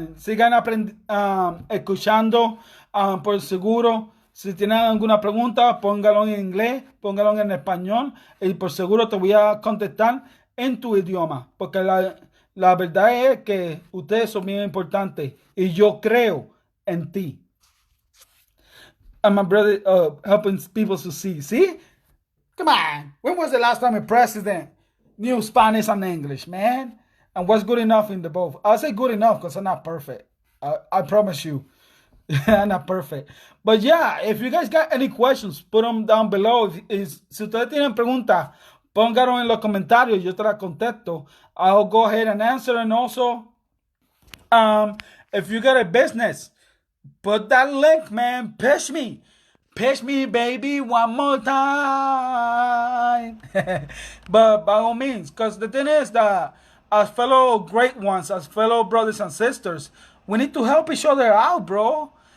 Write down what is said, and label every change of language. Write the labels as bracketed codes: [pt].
[es] Sigan escuchando por seguro. Si tienen alguna pregunta, póngalo en inglés, póngalo en español y por seguro te voy a contestar en tu idioma. Porque la verdad es que ustedes son bien importantes y yo creo en ti. [en] And my brother helping people succeed. See? Come on. When was the last time a president knew Spanish and English, man? And was good enough in the both? I'll say good enough because I'm not perfect. I promise you. I'm not perfect. But yeah, if you guys got any questions, put them down below. [es] Si ustedes tienen preguntas, pónganlo en los comentarios. Yo te las contesto. [en] I'll go ahead and answer. And also, if you got a business, put that link, man. Pitch me. Pitch me, baby, one more time. But by all means, because the thing is that as fellow great ones, as fellow brothers and sisters, we need to help each other out, bro.